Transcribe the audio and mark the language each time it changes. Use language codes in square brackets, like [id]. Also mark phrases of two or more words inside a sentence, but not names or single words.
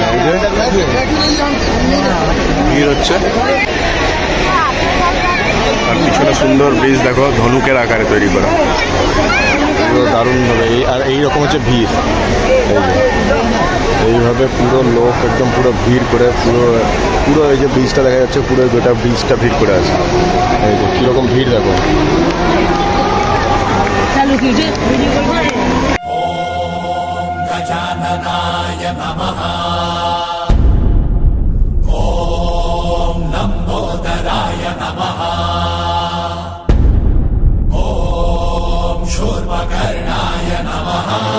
[bn] এই যে ভিড় হচ্ছে, আর পিছনে সুন্দর ব্রিজ দেখো, ধনুকের আকারে তৈরি করা, পুরো দারুণভাবে। আর এইরকম হচ্ছে ভিড়, এই যে এইভাবে পুরো লোক একদম পুরো ভিড় করে, পুরো পুরো এই যে ব্রিজটা দেখা যাচ্ছে, পুরো গোটা ব্রিজটা ভিড় করে আছে। এই যে কীরকম ভিড় দেখো। [sa] गजाननाय नमः। ॐ लम्बोदराय नमः। ॐ शूर्पकर्णाय नमः।